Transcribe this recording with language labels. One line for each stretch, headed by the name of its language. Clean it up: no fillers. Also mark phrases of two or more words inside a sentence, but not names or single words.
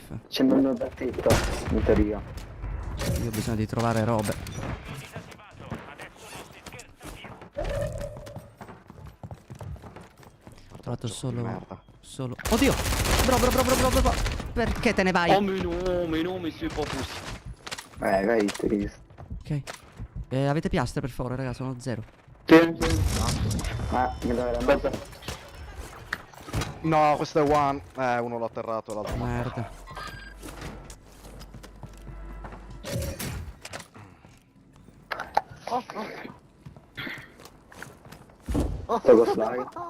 Italian: C'è un nuovo tetto, in teoria. Io ho bisogno di trovare robe. Ho trovato solo... merda. Solo... Oddio! Bro. Perché te ne vai?
French: Oh mais non, mais c'est pas possible.
Italian: Vai, triste. Ok. Avete piastre per favore, raga, sono 0. Sì. Ah, mi dai la mezza. No, questo è one. Uno l'ho atterrato, l'altro no. Merda. Sto con slide.